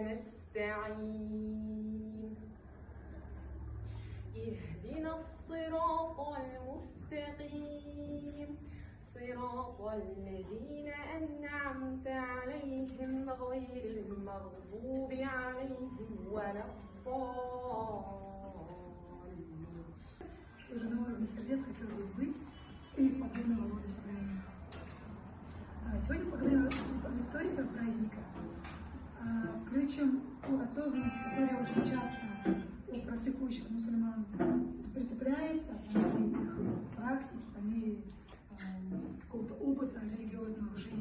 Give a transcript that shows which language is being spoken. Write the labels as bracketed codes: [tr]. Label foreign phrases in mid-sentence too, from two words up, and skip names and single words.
[ar] نستعين اهدنا الصراط المستقيم صراط الذين أنعمت عليهم غير المغضوب عليهم ولا الضالين. [ru] Из одного рода сердец хотел здесь быть и подобного рода собрания. Сегодня поговорим об истории этого праздника. Включим ту осознанность, которая очень часто у практикующих мусульман притупляется по мере их практики, по мере какого-то опыта религиозного в жизни.